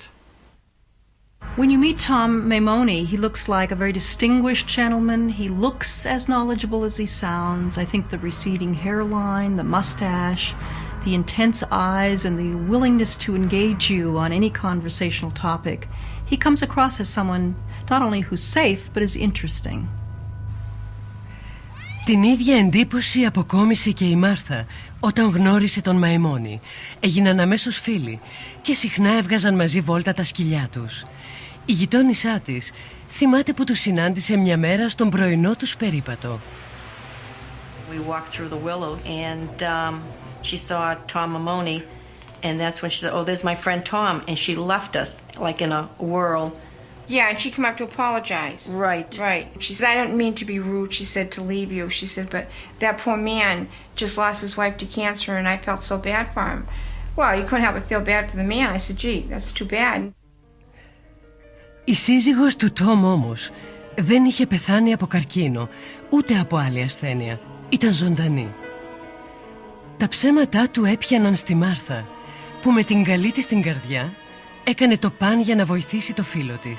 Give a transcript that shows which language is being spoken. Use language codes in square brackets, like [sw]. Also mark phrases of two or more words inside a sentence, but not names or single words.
[en] When you meet Tom Maimoni, he looks like a very distinguished gentleman. He looks as knowledgeable as he sounds. I think the receding hairline, the mustache, the intense eyes, and the willingness to engage you on any conversational topic. He comes across as someone not only who's safe, but is interesting. [el] Την ίδια εντύπωση αποκόμισε και η Μάρθα όταν γνώρισε τον Μαϊμόνι. Έγιναν αμέσως φίλοι και συχνά έβγαζαν μαζί βόλτα τα σκυλιά τους. Η γειτόνισσά της θυμάται που τους συνάντησε μια μέρα στον πρωινό τους περίπατο. [en] We walked through the willows and she saw Tom Maimoni, and that's when she said, "Oh, there's my friend Tom," and she left us like in a whirl. Yeah, and she came up to apologize. Right. Right. She said, "I don't mean to be rude," she said, "to leave you." She said, "But that poor man just lost his wife to cancer, and I felt so bad for him." Well, you couldn't help but feel bad for the man. I said, "Gee, that's too bad." [el] Η σύζυγος του Τόμ όμως δεν είχε πεθάνει από καρκίνο, ούτε από άλλη ασθένεια. Ήταν ζωντανή. Τα ψέματά του έπιαναν στη Μάρθα, που με την καλή της την καρδιά έκανε το παν για να βοηθήσει το φίλο της.